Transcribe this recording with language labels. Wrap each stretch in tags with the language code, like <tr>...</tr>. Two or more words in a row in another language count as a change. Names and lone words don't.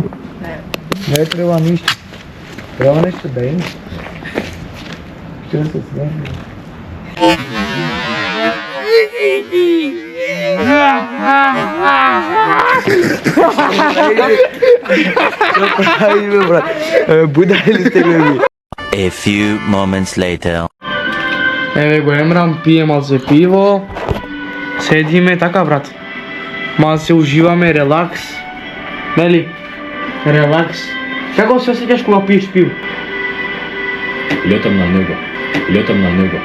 <mk>Не треба ништо. Треба нешто да има. Што се смееш? Ајде брат. Будали сте бе.</mk> <en>A few moments later.</en> <mk>Еве го Емрам, пие малце пиво. Седиме така брат. Малце уживаме, релакс. Нели? Релакс. Како се осеќаш кога пиеш пиво? Летам на небо.</mk>